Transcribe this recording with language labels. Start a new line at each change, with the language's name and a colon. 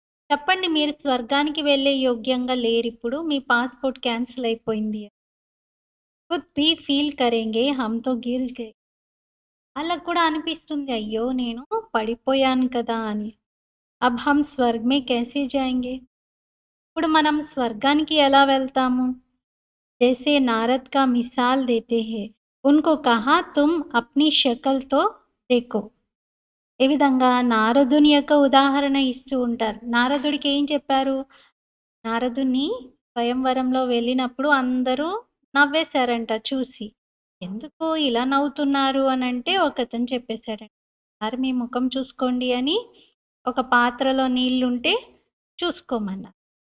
Telugu: చెప్పండి, మీరు స్వర్గానికి వెళ్ళే యోగ్యంగా లేరిప్పుడు, మీ పాస్పోర్ట్ క్యాన్సిల్ అయిపోయింది.
Hindi: ఖుద్ భీ ఫీల్ కరేంగే హమ్ తో గిర్ గయే,
Telugu: వాళ్ళకు కూడా అనిపిస్తుంది, అయ్యో నేను పడిపోయాను కదా అని.
Hindi: అబ్ హమ్ స్వర్గ్ మే కైసే జాయేంగే,
Telugu: ఇప్పుడు మనం స్వర్గానికి ఎలా వెళ్తాము?
Hindi: जैसे नारद का मिसाल देते हैं, उनको कहा तुम अपनी शक्ल तो देखो.
Telugu: ఏ విధంగా నారదుని యొక్క ఉదాహరణ ఇస్తూ ఉంటారు. నారదుడికి ఏం చెప్పారు? నారదుడిని స్వయంవరంలో వెళ్ళినప్పుడు అందరూ నవ్వేశారంట చూసి. ఎందుకు ఇలా నవ్వుతున్నారు అనంటే ఒకతను చెప్పేసాడంట. "ఒకసారి మీ ముఖం చూసుకోండి" అని ఒక పాత్రలో నీళ్లుంటే చూసుకోమన్నారు.